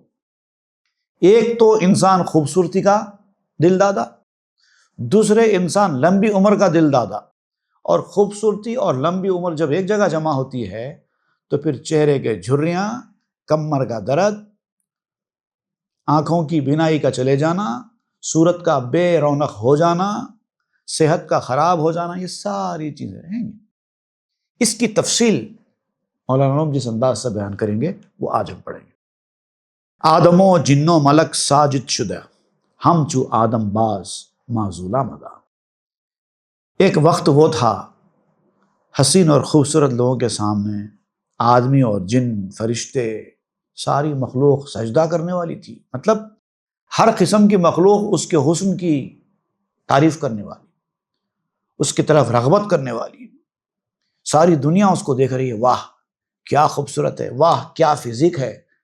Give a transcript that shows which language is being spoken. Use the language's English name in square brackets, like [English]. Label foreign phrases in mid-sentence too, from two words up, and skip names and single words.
[Urdu] ایک تو انسان خوبصورتی کا دل دادا، دوسرے انسان لمبی عمر کا دل دادا، اور خوبصورتی اور لمبی عمر جب ایک جگہ جمع ہوتی ہے تو پھر چہرے کے جھریاں، کمر کا درد، آنکھوں کی بینائی کا چلے جانا، صورت کا بے رونق ہو جانا، صحت کا خراب ہو جانا، یہ ساری چیزیں ہیں۔ اس کی تفصیل مولانا جس انداز سے بیان کریں گے وہ آج ہم پڑھیں گے۔ [Persian] آدم و جن و ملک ساجد شدہ، ہم چو آدم باز معزولا مدا۔ [Urdu] ایک وقت وہ تھا حسین اور خوبصورت لوگوں کے سامنے آدمی اور جن، فرشتے، ساری مخلوق سجدہ کرنے والی تھی، مطلب ہر قسم کی مخلوق اس کے حسن کی تعریف کرنے والی، اس کی طرف رغبت کرنے والی، ساری دنیا اس کو دیکھ رہی ہے، واہ کیا خوبصورت ہے، واہ کیا فزیک ہے،